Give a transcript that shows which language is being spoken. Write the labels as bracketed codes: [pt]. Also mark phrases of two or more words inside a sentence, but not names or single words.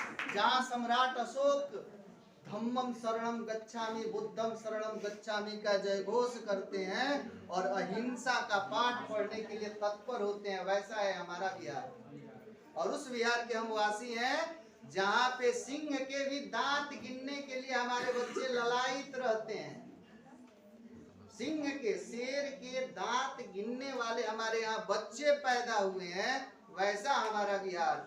[hi] जहाँ सम्राट अशोक [pi] धम्मम शरणम गच्छामि बुद्धम शरणम गच्छामि [hi] का जय घोष करते हैं और अहिंसा का पाठ पढ़ने के लिए तत्पर होते हैं, वैसा है हमारा बिहार। और उस बिहार के हम वासी हैं जहाँ पे सिंह के भी दांत गिनने के लिए हमारे बच्चे ललायित रहते हैं। सिंह के, शेर के दांत गिनने वाले हमारे यहाँ बच्चे पैदा हुए हैं, वैसा हमारा बिहार।